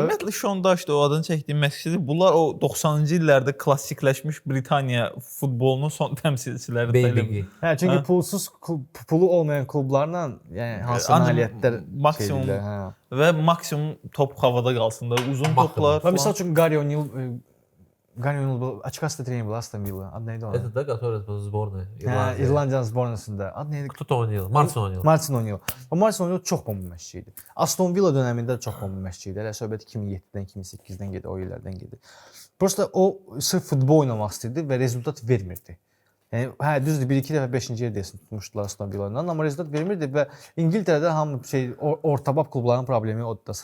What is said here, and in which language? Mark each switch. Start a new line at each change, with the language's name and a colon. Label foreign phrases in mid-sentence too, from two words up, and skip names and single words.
Azerbaijani: Ümumiyyətlə sondajda o adını çəkdiyim məqsədi bunlar o 90-cı illərdə klassikləşmiş Britaniya futbolunun son təmsilçiləridir. Hə, çünki pulu olmayan klublarla, yəni hansı nailiyyətlər maksimum və maksimum top havada qalsın da, uzun toplar. Və məsəl üçün
Russian: Gary O'Neil был, очкастый тренер был Астон Вилла.
Azerbaijani: Adı neydi o?
Russian: Это да, который был в сборной.
Azerbaijani: İrlandiyanın sbornasında. Adı neydi? Кто-то oynayır. Martin oynayır. Martin O'Neill. O Martin O'Neill çox bomba məşqçi idi. Aston Villa dövründə də çox bomba məşqçi idi. Hələ söhbət 2007-dən, 2008-dən gedir, o illərdən gedir. Prosta o sırf futbol oynamaq istəyirdi və rezultat vermirdi. Yəni hə düzdür, 1-2 dəfə 5-ci yerdə tutmuşdular Aston Villa-dan, amma rezultat vermirdi və İngiltərədə hamı ortabab klubların problemi odur da.